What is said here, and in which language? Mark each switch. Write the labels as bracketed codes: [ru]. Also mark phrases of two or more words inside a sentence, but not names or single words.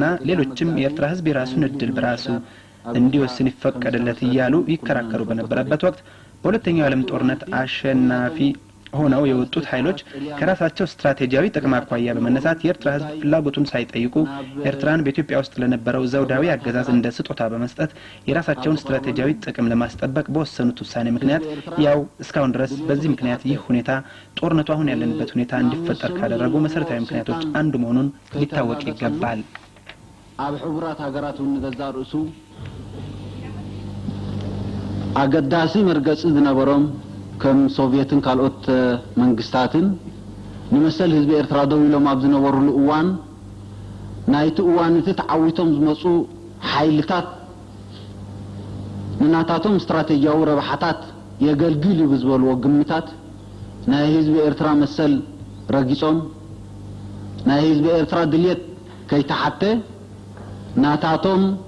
[am] ሌሎችም የኤርትራ ህዝብ የራሱን እድል በራሱ እንዲወስን ይፈቀድለት እያሉ ይከራከሩ በነበረበት ወቅት በሁለተኛው የዓለም ጦርነት አሸናፊ ሆነው የወጡት ኃይሎች ከራሳቸው ስትራቴጂያዊ ጥቅም አኳያ በመነሳት የኤርትራ ህዝብ ፍላጎቱን ሳይጠይቁ ኤርትራን በኢትዮጵያ ውስጥ ለነበረው ዘውዳዊ አገዛዝ እንደ ስጦታ በመስጠት የራሳቸውን ስትራቴጂያዊ ጥቅም ለማስጠበቅ በወሰኑት ውሳኔ ምክንያት ያው እስካሁን ድረስ በዚህ ምክንያት ይህ ሁኔታ ጦርነቱ አሁን ያለንበት ሁኔታ እንዲፈጠር ካደረጉ መሰረታዊ ምክንያቶች አንዱ መሆኑን ሊታወቅ ይገባል። [ti] ኣብ ሕቡራት ሀገራት ንገዛርእሱ አገዳሲ መርገጽ ዝነበሮም ከም ሶቪየትን ካልኦት መንግስታትን ንመሰል ህዝቢ ኤርትራ ደው ኢሎም ኣብ ዝነበሩሉ እዋን ናይቲ እዋን እቲ ተዓዊቶም ዝመጹ ሓይልታት ንናታቶም ስትራቴጂያዊ ረብሓታት የገልግል ይብዝበልዎ ግምታት ናይ ህዝቢ ኤርትራ መሰል ረጊጾም ናይ ህዝቢ ኤርትራ ድልየት ከይተሓተ ናታቶም